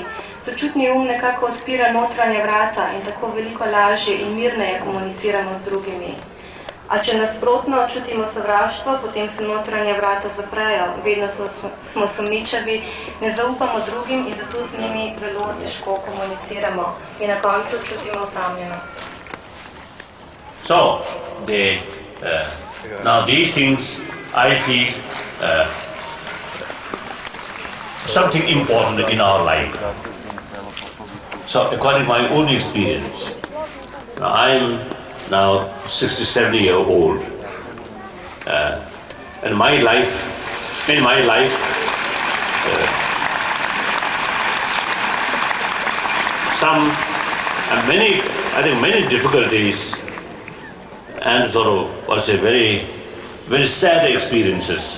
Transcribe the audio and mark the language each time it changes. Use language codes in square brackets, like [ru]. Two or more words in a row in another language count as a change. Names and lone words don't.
[sl] Sočutni nekako odpira notranja vrata in tako veliko lažje in mirneje komuniciramo z drugimi. A če nasprotno čutimo sovraštvo, potem se notranja vrata zaprejo, vedno smo sumničavi, ne zaupamo drugim in zato z njimi zelo težko komuniciramo in na koncu čutimo osamljenost. [en] So, now these things I feel something important in our life. So, according to my own experience, I am now 67-year-old, and in my life, many difficulties and sort of, very sad experiences.